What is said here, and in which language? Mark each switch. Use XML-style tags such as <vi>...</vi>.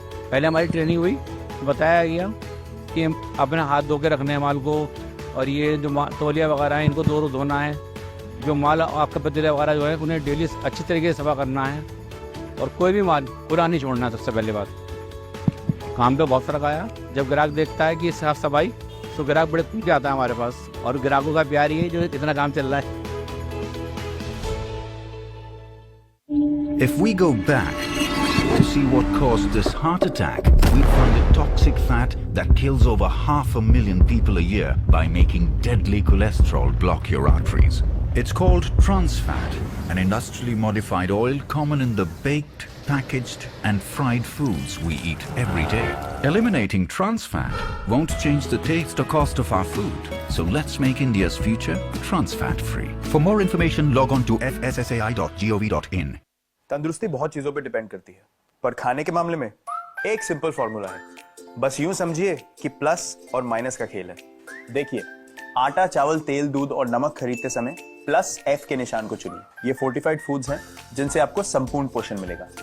<hi>पहले हमारी ट्रेनिंग हुई, बताया गया कि अपने हाथ धो के रखने हैं माल को, और ये जो तौलिया वगैरह है इनको 2 रोज धोना है, जो माल आपका पतीले वगैरह जो है उन्हें डेली अच्छी तरीके से सफा करना है, और कोई भी माल पूरा नहीं छोड़ना है। सबसे पहले बात, काम पे बहुत फर्क आया। जब ग्राहक देखता है कि साफ सफाई, तो ग्राहक बड़े खुश आता है हमारे पास, और ग्राहकों का प्यार ही है जो इतना काम चल रहा है।</hi> <en>If we go back to see what caused this heart attack, we found a toxic fat that kills over 500,000 people a year by making deadly cholesterol block your arteries. It's called trans fat, an industrially modified oil common in the baked, packaged and fried foods we eat every day. Eliminating trans fat won't change the taste or cost of our food, so let's make India's future trans fat free. For more information, log on to fssai.gov.in.</en> <hi>तंदुरुस्ती बहुत चीजों पे depend करती है, पर खाने के मामले में एक सिंपल फॉर्मूला है। बस यूं समझिए कि प्लस और माइनस का खेल है। देखिए, आटा, चावल, तेल, दूध और नमक खरीदते समय +F के निशान को चुनिए। ये फोर्टिफाइड फूड्स हैं जिनसे आपको संपूर्ण पोषण मिलेगा।</hi>